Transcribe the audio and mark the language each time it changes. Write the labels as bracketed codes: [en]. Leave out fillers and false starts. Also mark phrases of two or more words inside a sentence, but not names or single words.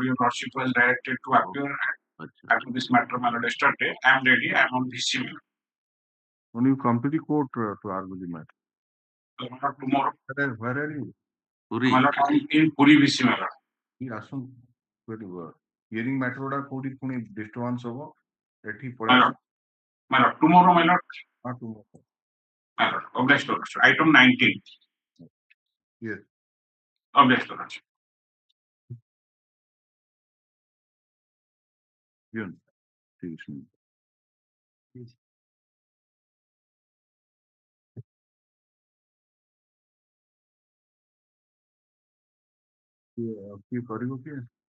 [en] Your lordship was directed to appear after this matter, my lord. Yesterday, I am ready. I am on this email. When you come to the court to argue the matter? Tomorrow. Where are you? Puri. My lord, I am in Puri VC, my lord. Hearing matter order [or] କୋଉଠି ପୁଣି disturbance ହବ ଏଠି [en] My lord, tomorrow, my lord. tomorrow. My lord, objection, lord. Item 19. Yes. Objection, lord. Yun. Please. [or] କିଏ କରିବ କିଏ?